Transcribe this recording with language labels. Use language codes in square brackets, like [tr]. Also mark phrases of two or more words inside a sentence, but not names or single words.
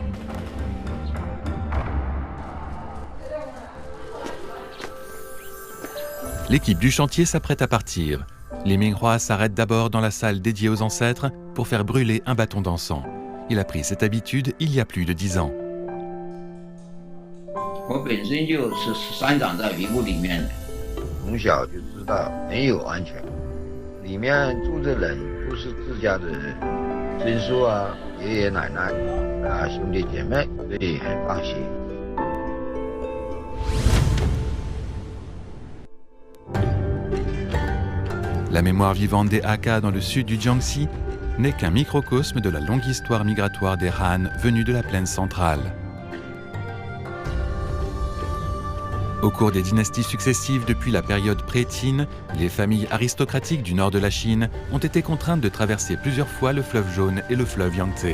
[fr] L'équipe du chantier s'apprête à partir. Les Minghua s'arrêtent d'abord dans la salle dédiée aux ancêtres pour faire brûler un bâton d'encens. Il a pris cette habitude il y a plus de 10 ans. [zh] 我本身就是生长在云雾里面的，从小就知道没有安全，里面住的人都是自家的孙叔啊、爷爷奶奶啊、兄弟姐妹，所以很放心。 [fr] La mémoire vivante des Hakka dans le sud du Jiangxi n'est qu'un microcosme de la longue histoire migratoire des Han venus de la plaine centrale. Au cours des dynasties successives depuis la période pré-Qin, les familles aristocratiques du nord de la Chine ont été contraintes de traverser plusieurs fois le fleuve Jaune et le fleuve Yangtze.